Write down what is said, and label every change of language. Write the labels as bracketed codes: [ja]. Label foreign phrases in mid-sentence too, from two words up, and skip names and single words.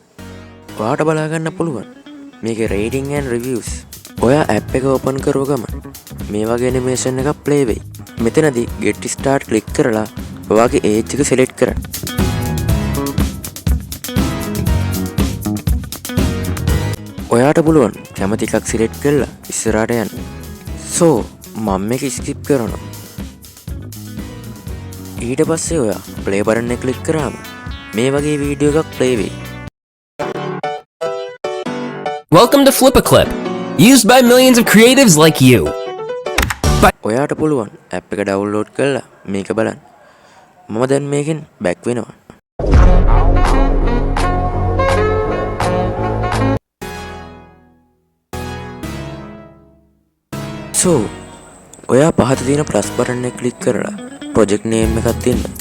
[si] ඔයාට බලා ගන්න පුළුවන් මේකේ [en] rating and reviews. [si] ඔයා app එක open කරුව ගමන් මේ වගේ animation එකක් play වෙයි. මෙතනදී [en] get start click [si] කරලා ඔයාගේ age එක select කරන්න. ඔයාට පුළුවන් කැමති එකක් select කරලා ඉස්සරහට යන්න. මම මේක skip කරනවා. ඊට පස්සේ ඔයා [en] play button [si] එක click කරාම මේ වගේ වීඩියෝ එකක් play වෙයි. [en] Welcome to Flip a Clip, used by millions of creatives like you. [si] ඔයාට පුළුවන් app එක download කරලා මේක බලන්න. මම දැන් මේකෙන් back වෙනවා. ඔයා පහත තියෙන [en] plus button [si] එක click කරලා [en] project name [si] එකක් දෙන්න.